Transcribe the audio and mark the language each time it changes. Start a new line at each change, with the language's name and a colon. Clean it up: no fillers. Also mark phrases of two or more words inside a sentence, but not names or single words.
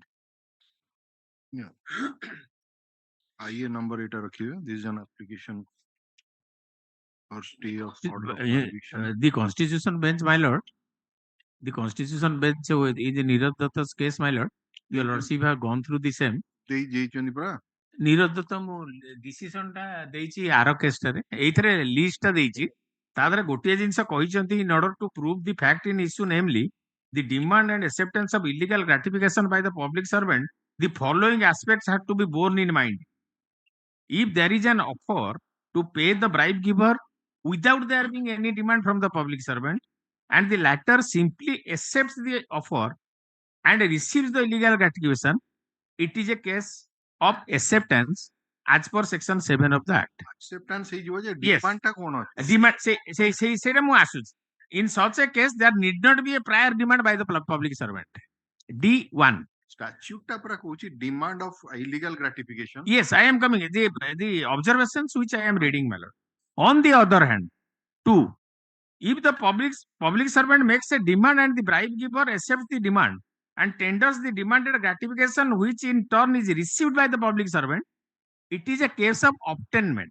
English: Yeah. IA number 8 रखिए. This is an application for stay of order of conviction. The Constitution Bench, my lord. The Constitution Bench is in Neeraj Datta's case, my lord. Your Lordship have gone through the same.
Odia: ନିରୋଧ ତ ମୁଁ ଡିସିସନ ଟା ଦେଇଛି ଆର କେସଟାରେ, ଏଇଥିରେ ଲିଷ୍ଟ ଟା ଦେଇଛି। ତା ଦେହରେ ଗୋଟିଏ ଜିନିଷ କହିଛନ୍ତି,
English: in order to prove the fact in issue, namely the demand and acceptance of illegal gratification by the public servant, the following aspects have to be borne in mind. If there is an offer to pay the bribe giver without there being any demand from the public servant, and the latter simply accepts the offer and receives the illegal gratification, it is a case of acceptance as per section 7 of the act.
Odia: Acceptance ହେଇଯିବ ଯେ
English: Yes.
Odia: demand ଟା କଣ ଅଛି? Demand ସେଇଟା ମୁଁ ଆସୁଛି.
English: In such a case, there need not be a prior demand by the public servant. D1. Statute
Odia: ଟା ପୁରା କହୁଛି
English: demand of illegal gratification. Yes, I am coming. The observations which I am reading, my lord. On the other hand, 2. If the public servant makes a demand and the bribe giver accepts the demand and tenders the demanded gratification, which in turn is received by the public servant, it is a case of obtainment.